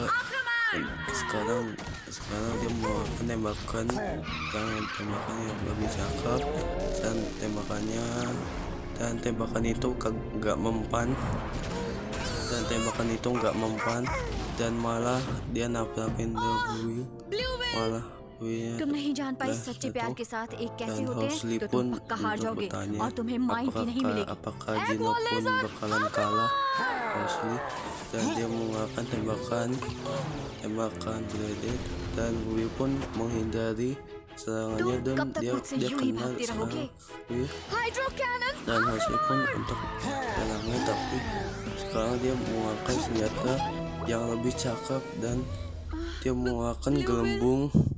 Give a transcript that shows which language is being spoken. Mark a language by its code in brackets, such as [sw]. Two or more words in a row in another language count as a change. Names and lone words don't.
[id] Sekarang dia mengeluarkan tembakan yang lebih cakep dan tembakan itu nggak mempan dan malah dia nabrakin Blue malah. [hi] तुम नहीं जान पाई सच्चे प्यार के साथ एक कैसे होते हैं, तो तुम पक्का हार जाओगे और तुम्हें माइंड भी नहीं मिलेगी। [id] Apakah Gino pun bakalan kalah Housley? Dan dia mengeluarkan tembakan Blade dan Blue pun menghindari serangannya dan dia kena serangan Blue dan Housley pun untuk serangnya, tapi sekarang dia mengeluarkan senjata yang lebih cakep dan dia mengeluarkan gelembung